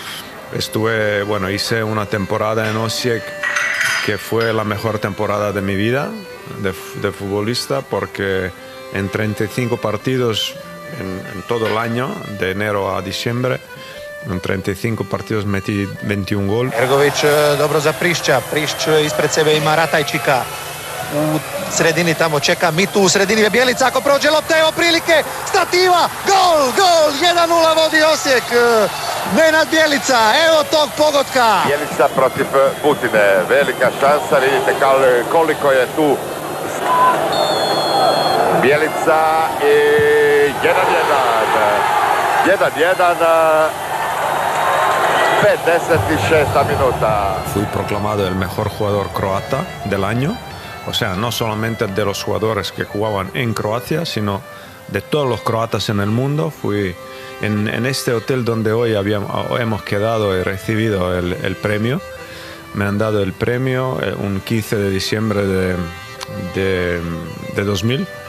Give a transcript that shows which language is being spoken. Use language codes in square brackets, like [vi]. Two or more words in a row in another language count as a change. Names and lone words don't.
[es] Hice una temporada en Osijek que fue la mejor temporada de mi vida de futbolista, porque en 35 partidos en todo el año, de enero a diciembre, en 35 partidos metí 21 gol. [hr] Ergović dobro za Prišća. Prišć ispred sebe ima Ratajčika. U sredini tamo čeka Mitu, u sredini je Bjelica, ako prođe lopta, evo prilike, stativa, gol, 1-0 vodi Osijek. Nenad Bjelica, evo tog pogotka. Bjelica protiv Butine, velika šansa, vidite koliko je tu. Bjelica i 1-1. 56 minuta. [es] Fui proclamado el mejor jugador croata del año. O sea, no solamente de los jugadores que jugaban en Croacia, sino de todos los croatas en el mundo. Fui en este hotel donde hoy hemos quedado y recibido el premio. Me han dado el premio un 15 de diciembre de 2000.